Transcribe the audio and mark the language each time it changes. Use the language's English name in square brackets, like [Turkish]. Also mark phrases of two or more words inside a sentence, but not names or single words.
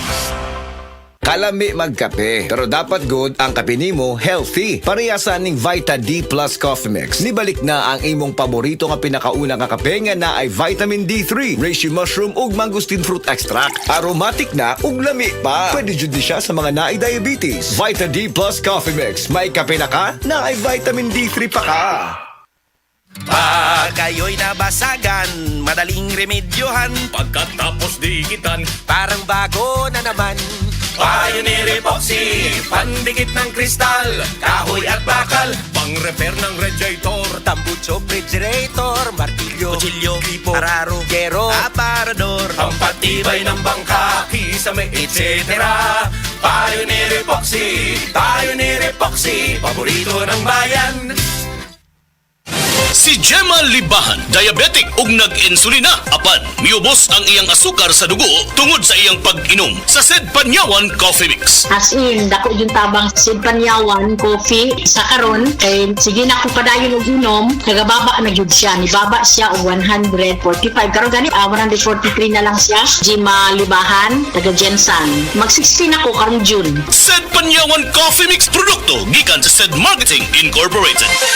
[Cebuano] Kalami magkape, pero dapat good ang kape nimo healthy. Parehasan ning Vita D Plus Coffee Mix. Nibalik na ang imong paborito nga pinakauna nga kape nga na ay vitamin D3, [English] reishi mushroom [Cebuano] ug [English] mangosteen fruit extract. [Cebuano] Aromatic na ug lami pa. Pwede jud ni siya sa mga naay diabetes. Vita D Plus Coffee Mix. May kape na ka, na ay vitamin D3 pa ka. [Filipino] Pag kayo'y nabasagan, madaling remedyohan. Pagkatapos dikitan, Parang bago na naman. Pioneer Epoxy, pandikit ng kristal, kahoy at bakal, pang-repair ng radiator, Tambucho, refrigerator, martilyo, kutsilyo, tipo, araro, gero, aparador, pampatibay ng bangka, kisame, etc. Pioneer Epoxy, paborito ng bayan. [Cebuano] Si Gemma Libahan, diabetic ug nag-insulina. Apan, miubos ang iyang asukar sa dugo tungod sa iyang pag-inom sa Sed Panyawan Coffee Mix. [English] As in, [Cebuano] dako yung tabang Sid Panyawan coffee sa karon kay sige na ko padayon og inom, nagababa na gyud siya, nibaba siya og 145 karon gani 143 na lang siya. Gemma Libahan, taga Jensan. Mag-16 ako karong June. Sed Panyawan Coffee Mix produkto gikan sa Sed Marketing Incorporated.